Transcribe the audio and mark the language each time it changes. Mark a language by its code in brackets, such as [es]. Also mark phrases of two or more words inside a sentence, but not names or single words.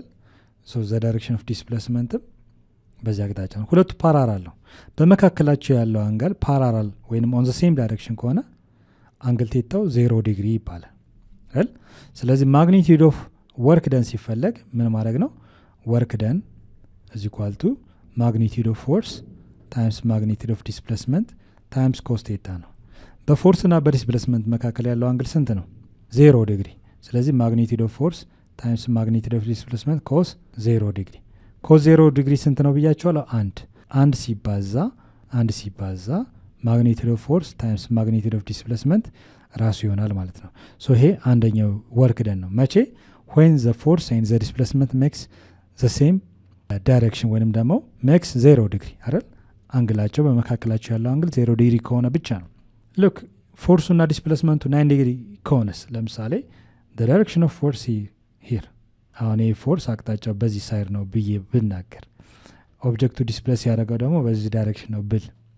[en] so the direction of displacementም [am] በዚህ አቅጣጫ ነው። ሁለቱ ፓራራል ነው። በመካከላቸው ያለው አንግል ፓራራል ወይም [en] on the same direction [am] ከሆነ አንግል ቴታው 0 ዲግሪ ይባላል አይደል? ስለዚህ [en] magnitude of work done [am] ሲፈለግ ምን ማድረግ ነው? [en] work done is equal to magnitude of force times magnitude of displacement times cos theta [am] ነው። በፎርስ እና በዲስፕሌስመንት መካከል ያለው አንግል ስንት ነው? 0 ዲግሪ። ስለዚህ [en] magnitude of force times magnitude of displacement cos [am] 0 ዲግሪ። cos 0 ዲግሪ ስንት ነው ብያቸዋለሁ? አንድ ሲባዛ [en] magnitude of force times magnitude of displacement [am] ራሱ ይሆናል ማለት ነው። ሶ ይሄ አንደኛው ወርክ ደን ነው። መቼ? [en] when the force and the displacement makes the same ዳይሬክሽን [am] ወይንም ደግሞ [en] makes 0 degree አይደል? [am] አንግላቸው በመካከላቸው ያለው አንግል 0 ዲግሪ ከሆነ ብቻ ነው። ሉክ ፎርሱና ዲስፕሌስመንቱ 9 ዲግሪ ከሆነስ ለምሳሌ [en] direction of force here [am] አሁን ይህ ፎርስ አቅጣጫው በዚህ ሳይድ ነው ብዬ ብናገር ኦብጀክቱ ዲስፕሌስ ያደረገው ደግሞ በዚህ ዳይሬክሽን ነው ብል